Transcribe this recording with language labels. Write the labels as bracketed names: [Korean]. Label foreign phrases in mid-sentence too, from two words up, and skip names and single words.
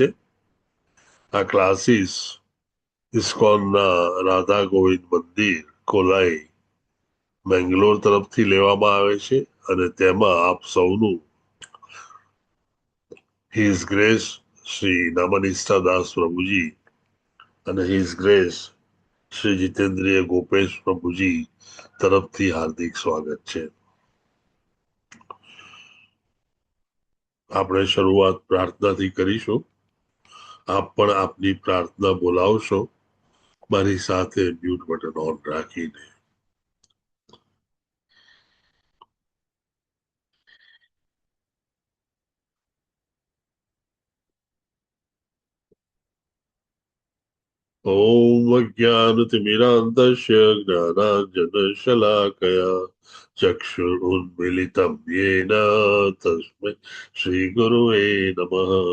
[Gujarati] આ ક્લાસીસ ઇસ્કોનના રાધા ગોવિંદ મંદિર કોલાઈ બેંગ્લોર તરફથી લેવામાં આવે છે અને તેમાં આપ સૌનું [English] His Grace [Gujarati] શ્રી નમનિષ્ઠા દાસ પ્રભુજી અને [English] His Grace [Gujarati] શ્રી જીતેન્દ્રિય ગોપેશ પ્રભુજી તરફથી હાર્દિક સ્વાગત છે. આપણે શરૂઆત પ્રાર્થનાથી કરીશું. આપ પણ આપની પ્રાર્થના બોલાવશો મારી સાથે [English] mute button on [Gujarati] રાખીને. [Sanskrit] ओम अज्ञानतिमिरान्धस्य ज्ञानाञ्जनशलाकया चक्षुरुन्मिलितं येन तस्मै श्रीगुरुवे नमः.